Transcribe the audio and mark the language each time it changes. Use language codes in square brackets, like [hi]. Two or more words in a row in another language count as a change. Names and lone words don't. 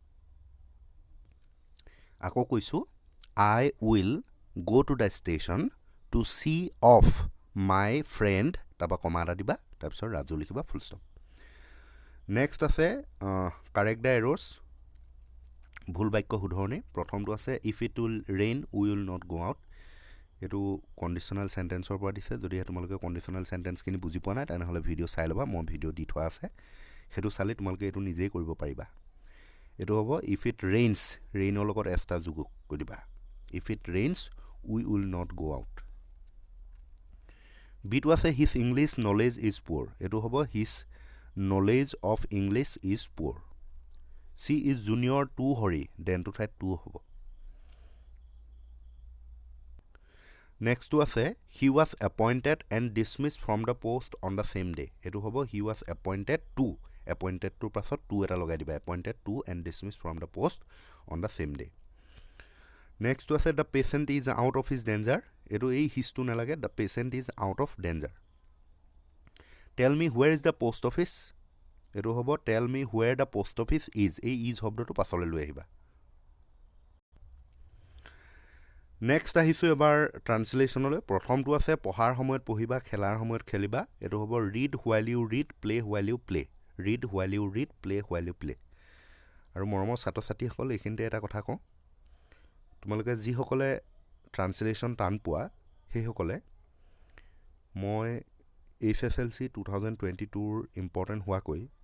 [as] আকৌ কৈছোঁ [en] I will go to the station to see off my friend [as] তাৰপৰা কমা এটা দিবা তাৰপিছত ৰাজু লিখিবা [en] full stop [as] নেক্সট আছে [en] correct the errors [as] ভুল বাক্য শুধৰণি প্ৰথমটো আছে [en] if it will rain we will not go out [as] এইটো [en] conditional sentence [as] পৰা দিছে যদিহে তোমালোকে [en] conditional sentence [as] বুজি পোৱা নাই তেনেহ'লে ভিডিঅ' চাই ল'বা মই ভিডিঅ' দি থোৱা আছে সেইটো চালে তোমালোকে এইটো নিজেই কৰিব পাৰিবা এইটো হ'ব [en] if it rains [as] ৰেইনৰ লগত এটা যোগ কৰি দিবা [en] if it rains we will not go out [as] বিটো আছে [en] his English knowledge is poor [as] এইটো হ'ব [en] his knowledge of English is poor she is junior to Hari দেনটো ঠাইত টু হ'ব নেক্সটটো আছে he was appointed and dismiss from the post on the same day [as] এইটো হ'ব [en] he was appointed [as] পাছত টু এটা লগাই দিবা [en] appointed to and dismiss from the post on the same day next আছে the patient is out of his danger [as] এইটো এই [en] হিজটো নালাগে the patient is out of danger tell me where is the post office [as] এইটো হ'ব [en] tell me where the post office is [as] এই ইজ শব্দটো পাছলৈ লৈ আহিবা নেক্সট আহিছোঁ এবাৰ ট্ৰান্সলেশ্যনলৈ প্ৰথমটো আছে পঢ়াৰ সময়ত পঢ়িবা খেলাৰ সময়ত খেলিবা এইটো হ'ব [en] read while you read play while you play read while you read play while you play [as] আৰু মৰমৰ ছাত্ৰ ছাত্ৰীসকল এইখিনিতে এটা কথা কওঁ তোমালোকে যিসকলে ট্ৰান্সলেশ্যন টান পোৱা সেইসকলে মই HSLC 2022ৰ ইম্পৰ্টেণ্ট হোৱাকৈ